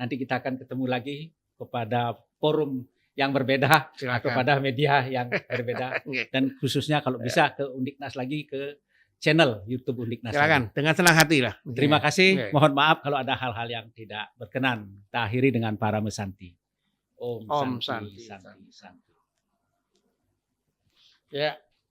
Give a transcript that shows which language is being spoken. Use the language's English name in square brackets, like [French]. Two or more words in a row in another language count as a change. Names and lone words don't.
[Indonesian] Nanti kita akan ketemu lagi kepada forum yang berbeda, Silakan. kepada media yang berbeda, dan khususnya kalau bisa ke Undiknas lagi, ke channel YouTube Undiknas. Silakan, dengan senang hati lah. Terima kasih. Mohon maaf kalau ada hal-hal yang tidak berkenan. Kita akhiri dengan para mesanti. Om Om Santi, Santi. Santi, Santi. Ya.